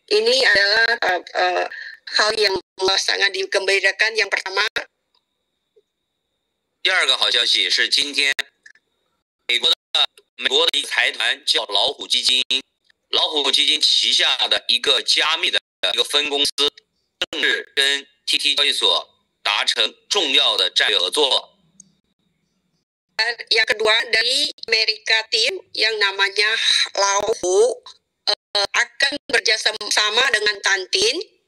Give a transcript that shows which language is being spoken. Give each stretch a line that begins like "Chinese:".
Indonesian: Ini adalah hal yang sangat digembirakan yang pertama.
Chinese: 第二个好消息是今天美国的一个财团叫老虎基金，老虎基金旗下的一个加密的一个分公司正式跟 TT 交易所达成重要的战略合作。
Indonesian: Yang kedua dari Amerika Team yang namanya Lauhu akan bekerjasama dengan Tantin.